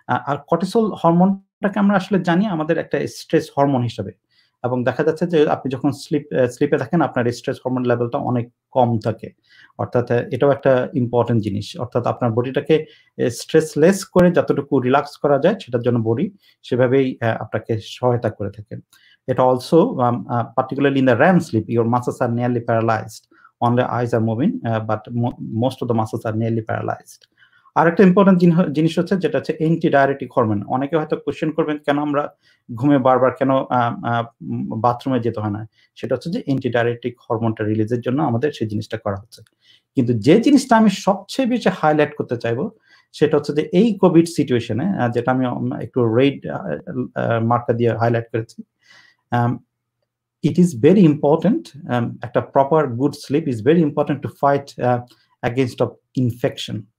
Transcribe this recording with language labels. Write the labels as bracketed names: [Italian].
[Bangla] আর cortisol হরমোনটাকে আমরা আসলে জানি আমাদের একটা স্ট্রেস হরমোন হিসেবে, এবং দেখা যাচ্ছে যে আপনি যখন স্লিপে থাকেন আপনার স্ট্রেস হরমোন লেভেলটা অনেক কম থাকে। অর্থাৎ এটাও একটা ইম্পর্টেন্ট জিনিস, অর্থাৎ আপনার বডিটাকে স্ট্রেসলেস করে যতটুকু রিল্যাক্স করা যায় সেটার জন্য বডি সেভাবেই আপনাকে সহায়তা করে থাকে। [English] এটা also particularly in the REM sleep your muscles are nearly paralyzed, only eyes are moving but most of the muscles are nearly paralyzed. [Bangla] আরেকটা ইম্পর্টেন্ট জিনিস হচ্ছে যেটা হচ্ছে অ্যান্টিডায়ারেটিক হরমোন। অনেকে হয়তো কোশ্চেন করবেন কেন আমরা ঘুমে বারবার কেন বাথরুমে যেতে হয় না, সেটা হচ্ছে যে অ্যান্টিডায়ারেটিক হরমোনটা রিলিজের জন্য আমাদের সেই জিনিসটা করা হচ্ছে। কিন্তু যে জিনিসটা আমি সবচেয়ে বেশি হাইলাইট করতে চাইবো সেটা হচ্ছে যে এই কোভিড সিচুয়েশনে, যেটা আমি একটু রেড মার্কার দিয়ে হাইলাইট করেছি, [English] it is very important, [Bangla] একটা [English] Proper good sleep is very important to fight against of infection.